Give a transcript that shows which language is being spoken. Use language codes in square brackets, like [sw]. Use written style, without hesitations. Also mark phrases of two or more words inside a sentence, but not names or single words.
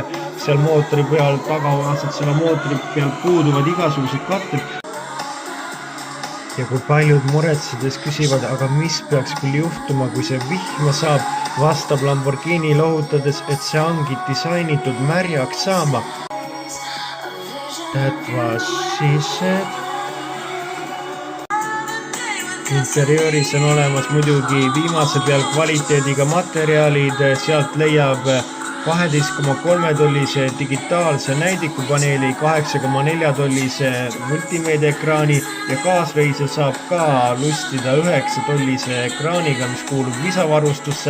[et] Seal mootori peal tagavaasetseva mootori peal puuduvad igasugused katted. Ja kui paljud muretsedes küsivad, aga mis peaks küll juhtuma, kui see vihma saab, vastab Lamborghini lohutades, et see ongi disainitud märjaks saama. [en] That was she said. [et] Interiööris on olemas muidugi viimase peal kvaliteediga materjalid, sealt leiab 12,3-tollise digitaalse näidikupaneeli, 8,4-tollise multimeediaekraani ja kaasreisija saab ka lustida 9-tollise ekraaniga, mis kuulub lisavarustusse.